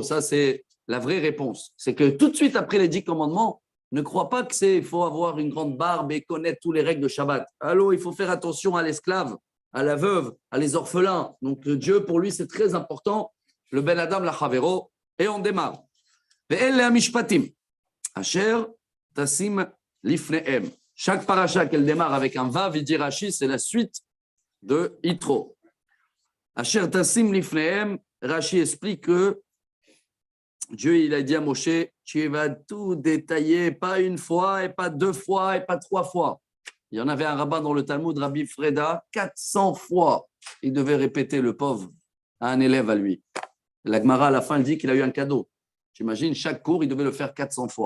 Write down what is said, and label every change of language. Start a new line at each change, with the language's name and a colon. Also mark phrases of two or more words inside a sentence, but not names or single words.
French: Ça, c'est la vraie réponse. C'est que tout de suite après les 10 commandements, ne crois pas il faut avoir une grande barbe et connaître toutes les règles de Shabbat. Allô, il faut faire attention à l'esclave, à la veuve, à les orphelins. Donc Dieu, pour lui, c'est très important. Le
Hebrew: בין אדם לחברו.
French: Et on démarre.
Hebrew: ואלה המשפטים. אשר תשים לפניהם.
French: Chaque paracha qu'elle démarre avec un vav, il dit Rashi, c'est la suite de Yitro.
Hebrew: אשר תשים לפניהם.
French: Rashi explique que Dieu, il a dit à Moshe, tu vas tout détailler, pas une fois, et pas 2 fois, et pas 3 fois. Il y en avait un rabbin dans le Talmud, Rabbi Freda, 400 fois. Il devait répéter, le pauvre, à un élève à lui. La Gemara, à la fin, elle dit qu'il a eu un cadeau. J'imagine, chaque cours, il devait le faire 400 fois.